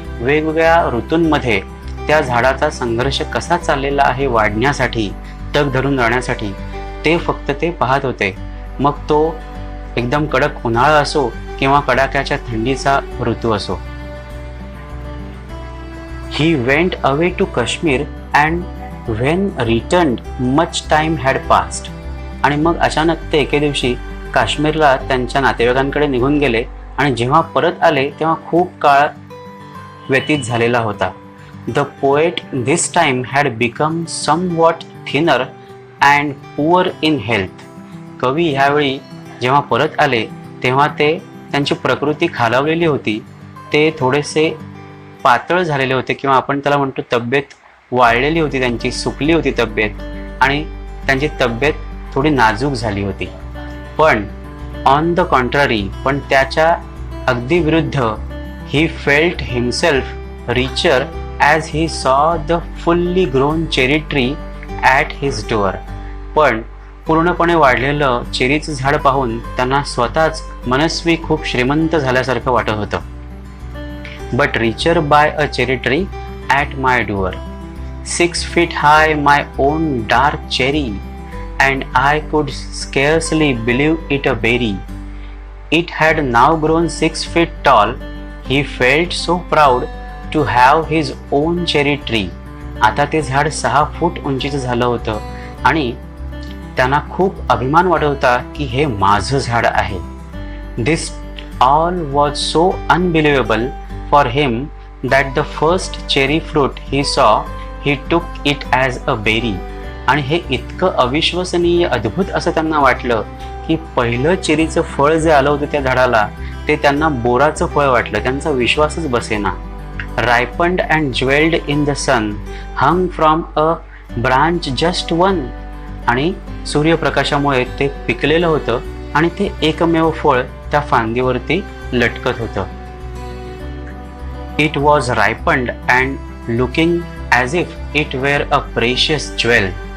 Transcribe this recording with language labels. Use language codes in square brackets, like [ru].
[mr] वेगवेगळ्या ऋतूंमध्ये त्या झाडाचा संघर्ष कसा चाललेला आहे वाढण्यासाठी, तग धरून राहण्यासाठी, ते फक्त ते पाहत होते. मग तो एकदम कडक उन्हाळा असो किंवा कडाक्याच्या थंडीचा ऋतू असो. [en] He went away to Kashmir and when returned much time had passed. [mr] आणि मग अचानक ते एके दिवशी काश्मीरला त्यांच्या नातेवाईकांकडे निघून गेले आणि जेव्हा परत आले तेव्हा खूप काळ व्यतीत झालेला होता. [en] The poet this time had become somewhat thinner and poor in health. [mr] कवी ह्यावेळी जेव्हा परत आले तेव्हा त्यांची प्रकृती खालावलेली होती. ते थोडेसे पातळ झालेले होते किंवा आपण त्याला म्हणतो तब्येत वाळलेली होती, त्यांची सुकली होती तब्येत आणि त्यांची तब्येत थोडी नाजूक झाली होती. [en] पण on the contrary, [mr] पण त्याच्या अगदी विरुद्ध, [en] He felt himself richer as he saw the fully grown cherry tree at his door. [mr] पण पूर्णपणे वाढलेलं चेरीचं झाड पाहून त्यांना स्वतःच मनस्वी खूप श्रीमंत झाल्यासारखं वाटत होतं. [en] But richer by a cherry tree at my door, 6 feet high my own dark cherry, and I could scarcely believe it a berry. It had now grown 6 feet tall. He felt so proud to have his own cherry tree. [mr] आता ते झाड 6 फूट उंचीचं झालं होतं आणि त्यांना खूप अभिमान वाटत होता की हे माझं झाड आहे. [en] This all was so unbelievable for him that the first cherry fruit he saw, he took it as a berry. [mr] आणि हे इतकं अविश्वसनीय अद्भुत असं त्यांना वाटलं की पहिलं चेरीचं फळ जे आलं होतं त्या झाडाला ते त्यांना बोराचं फळ वाटलं. त्यांचा विश्वासच बसेना. [en] ripened and jeweled in the sun, hung from a branch just one. [mr] आणि सूर्यप्रकाशामुळे ते पिकलेलं होतं आणि ते एकमेव फळ त्या फांदीवरती लटकत होतं. [en] It was ripened and looking as if it were a precious jewel.